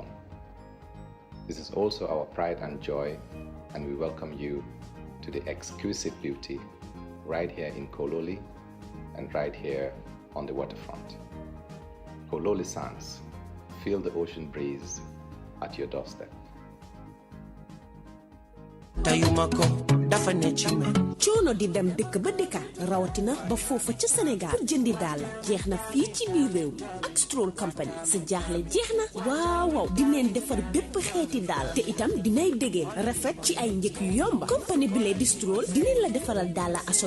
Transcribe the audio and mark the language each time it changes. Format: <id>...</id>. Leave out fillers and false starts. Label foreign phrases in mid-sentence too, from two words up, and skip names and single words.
<en>This is also our pride and joy, and we welcome you to the exquisite beauty right here in Kololi and right here on the waterfront. Kololi Sands, feel the ocean breeze at your doorstep.</en> <wo>tayumako dafa ne ci man coono di dem dëkk ba dëkkaat rawatina ba foofa ca Sénégal pour jëndi daal jeex na fii ci biir réew mi ak Stroll Company sa jaaxle jeex na waaw di leen defar bépp xeeti daal te itam dinay dégeen rafet ci ay njëkk yu yomba compagnie bi lee di Stroll dinañ la defaral daala aso</wo>